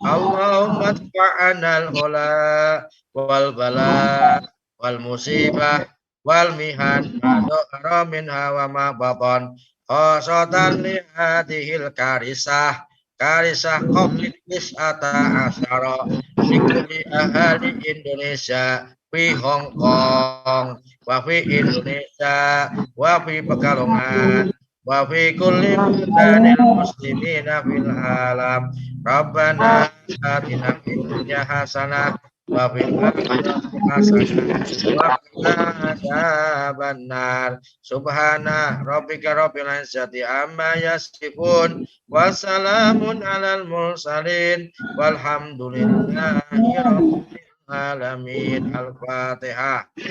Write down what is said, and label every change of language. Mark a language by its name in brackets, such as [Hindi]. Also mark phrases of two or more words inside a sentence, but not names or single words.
[Arabic] اللهم ادفع عنا الغلاء والبلاء والمصيبة والمحن ما ظهر منها وما بطن خاصة لهذه الكارثة COVID-19 المنتشرة في أهل إندونيسيا في هونغ كونغ وفي إندونيسيا وفي بيكالونغان وفي كل بلدان المسلمين في العالم. ربنا آتنا في الدنيا حسنة وفي الآخرة حسنة وقنا عذاب النار. سبحان ربك رب العزة عما يصفون وسلام على المرسلين والحمد لله رب العالمين. Al-Fatihah.